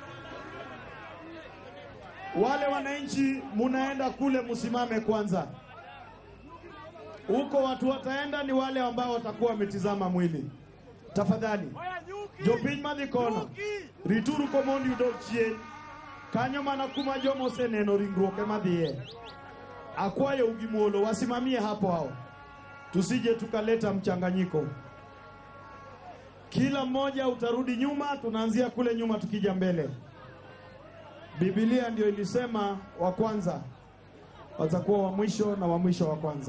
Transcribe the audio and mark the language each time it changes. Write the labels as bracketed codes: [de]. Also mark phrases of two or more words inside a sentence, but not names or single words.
[sw] Wale wananchi munaenda kule, musimame kwanza. Huko watu wataenda ni wale ambao watakuwa wametizama mwili. Tafadhali. [luo] Jopiny madhi kono. Rituru komondi udok chien. Kanyo mana kuma jomo seneno ringruok ema dhiye. Akwayo ugimuolo [sw] wasimamie hapo hao. Tusije tukaleta mchanganyiko. Kila mmoja utarudi nyuma, tunaanzia kule nyuma tukija mbele. Biblia ndio ilisema wa kwanza watakuwa wa mwisho na wa mwisho wa kwanza.